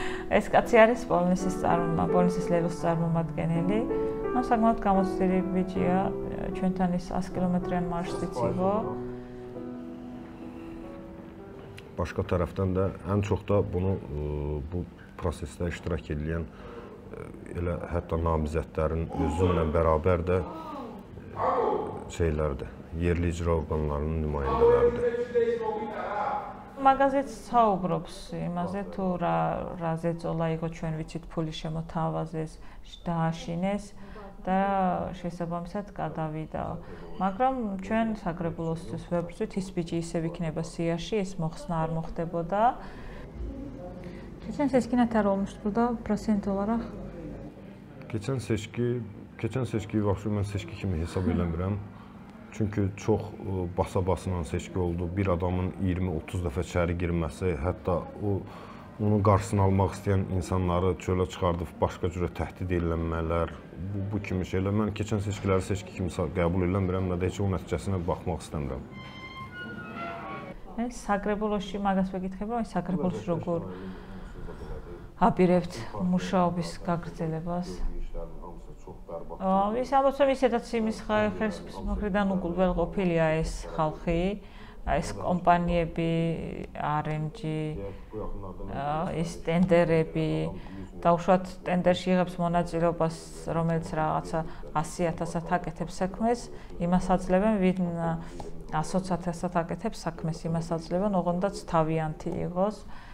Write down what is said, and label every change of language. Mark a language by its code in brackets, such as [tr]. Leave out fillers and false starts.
[ka] ეს კაცი არის პოლონეთის ლელოს წარმომადგენელი. საკმაოდ გამოცდილი ბიჭია, ჩვენთან ის 100 კილომეტრიან მარშრუტიც იყო. [az] Başqa tərəfdən də ən çox da bunu bu prosesdə iştirak edən elə hətta namizədlərin özünlə bərabər də şeylərdir, yerli icra orqanlarının nümayəndələridir. [ka] მაგაზეც საუბრობს იმაზე თუ რა ზეწოლა იყო ჩვენ ვიცით ფული შემოთავაზეს, დააშინეს და შესაბამისად გადავიდა. მაგრამ ჩვენ საგრებულოსთვის ვებრძვით ის ბიჭი ისევ იქნება სიაში, ეს მოხსნა არ მოხდებოდა. [az] Keçən seçki nə tər olmuşdu burada prosent olaraq? Keçən seçkiyi vaxtı mən seçki kimi hesab eləmirəm. Çünki çox basa-basınan seçki oldu. Bir adamın 20-30 dəfə içəri girməsi, hətta onun qarşısını almaq istəyən insanları çölə çıxardıb başqa cürə təhdid edilmələr, bu kimi şeylər. Mən keçən seçkiləri seçki kimi qəbul eləmirəm və heç o nəticəsinə baxmaq istəmirəm. [ka] საგრებულოში მაგას ვეკითხები, რომ საგრებულში როგორ აპირებთ მუშაობის გაგრძელებას? ის ამბობს, რომ ისედაც იმის ხელისუფლების მხრიდან უგულველყოფილია ეს ხალხი, ეს კომპანიები, RMG, ეს ტენდერები, დაუშვათ ტენდერში იღებს მონაწილეობას, რომელიც რაღაცა 100,000-ად აკეთებს საქმეს, იმას აძლევენ, ვინ 120,000-ად აკეთებს საქმეს, იმას აძლევენ, ოღონდაც თავიანთი იყოს.